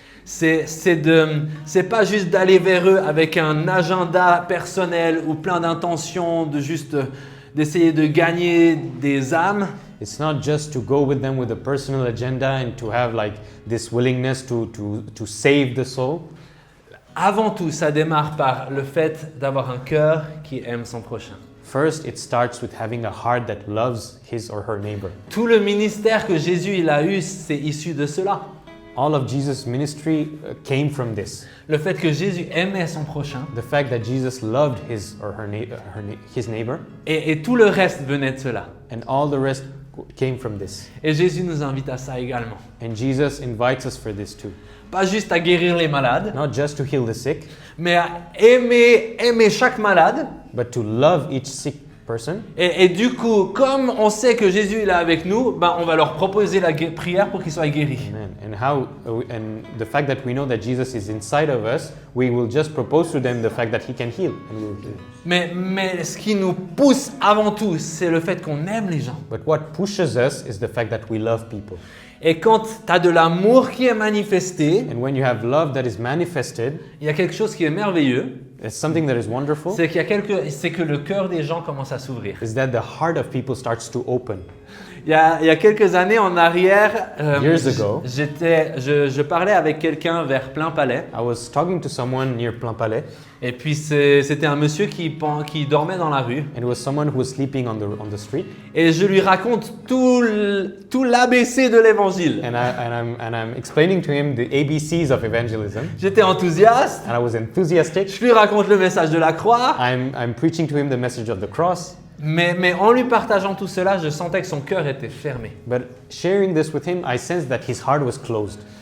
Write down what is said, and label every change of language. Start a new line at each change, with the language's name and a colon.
French: C'est pas juste d'aller vers eux avec un agenda personnel ou plein d'intentions, d'essayer de gagner des âmes.
English: It's not just to go with them with a personal agenda and to have like this willingness to save the soul.
French: avant tout, ça démarre par le fait d'avoir un cœur qui aime son prochain.
English: First, it starts with having a heart that loves his or her neighbor.
French: Tout le ministère que Jésus il a eu, c'est issu de cela.
English: All of Jesus' ministry came from this.
French: Le fait que Jésus aimait son prochain
English: The fact that Jesus loved his or his neighbor,
French: et tout le reste venait de cela.
English: and all the rest came from this.
French: Et Jésus nous invite à ça également.
English: And Jesus invites us for this too.
French: Pas juste à guérir les malades,
English: Not just to heal the sick,
French: mais à aimer chaque malade.
English: but to love each sick person.
French: Et du coup, comme on sait que Jésus il est avec nous, ben on va leur proposer la prière pour qu'ils soient guéris. Amen.
English: And the fact that we know that Jesus is inside of us, we will just propose to them the fact that he can heal, and we will heal.
French: Mais ce qui nous pousse avant tout, c'est le fait qu'on aime les gens.
English: But what pushes us is the fact that we love people.
French: Et quand tu as de l'amour qui est manifesté,
English: And when you have love that is manifested,
French: il y a quelque chose qui est merveilleux,
English: it's something that is wonderful,
French: c'est que le cœur des gens commence à s'ouvrir.
English: is that the heart of people starts to open.
French: Il y a quelques années en arrière,
English: Years ago.
French: je parlais avec quelqu'un vers Plein Palais,
English: I was talking to someone near Plein Palais,
French: et puis c'était un monsieur qui dormait dans la rue,
English: and it was someone who was sleeping on the street.
French: et je lui raconte tout l'ABC de l'évangile.
English: And I'm explaining to him the ABCs of evangelism,
French: J'étais enthousiaste,
English: and I was enthusiastic.
French: je lui raconte le message de la croix,
English: I'm preaching to him the message of the cross,
French: mais en lui partageant tout cela, je sentais que son cœur était fermé.
English: but sharing this with him, I sensed that his heart was closed.